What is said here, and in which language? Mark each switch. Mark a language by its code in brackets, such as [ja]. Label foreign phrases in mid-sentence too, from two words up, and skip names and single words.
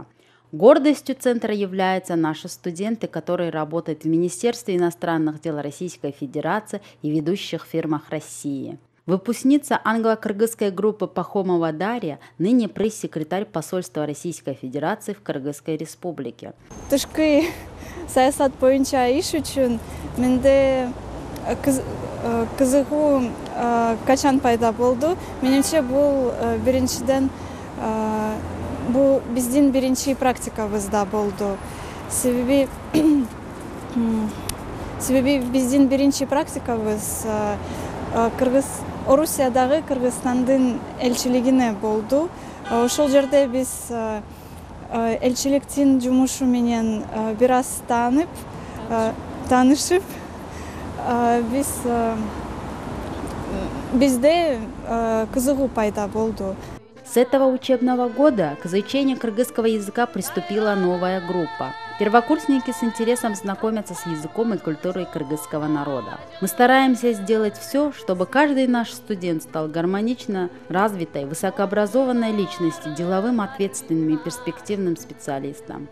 [ru] Гордостью центра являются наши студенты, которые работают в Министерстве иностранных дел Российской Федерации и ведущих фирмах России. Выпускница англо-кыргызской группы Пахомова Дарья, ныне пресс-секретарь посольства Российской Федерации в Кыргызской Республике. [ky] Тышкы саясат боюнча иш үчүн менде кызыгуу качан пайда болду? Менимче бул биринчиден бул биздин биринчи практикабызда болду. Себеби биздин биринчи практикабыз Орусиядагы Кыргызстандын элчилигине болду. Ошол жерде биз элчиликтин жумушу менен бир аз таанышып, бизде кызыгуу пайда болду. [ru] С этого учебного года к изучению кыргызского языка приступила новая группа. Первокурсники с интересом знакомятся с языком и культурой кыргызского народа. Мы стараемся сделать все, чтобы каждый наш студент стал гармонично развитой, высокообразованной личностью, деловым, ответственным и перспективным специалистом.